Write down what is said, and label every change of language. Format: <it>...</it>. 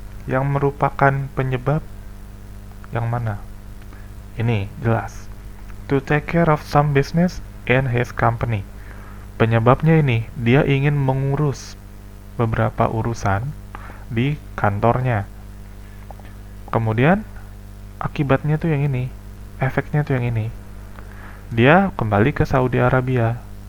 <id>Yang merupakan penyebab yang mana? Ini jelas.</id> <en>To take care of some business in his company.</en> <id>Penyebabnya ini, dia ingin mengurus beberapa urusan di kantornya. Kemudian akibatnya tuh yang ini, efeknya tuh yang ini. Dia kembali ke Saudi Arabia.</id>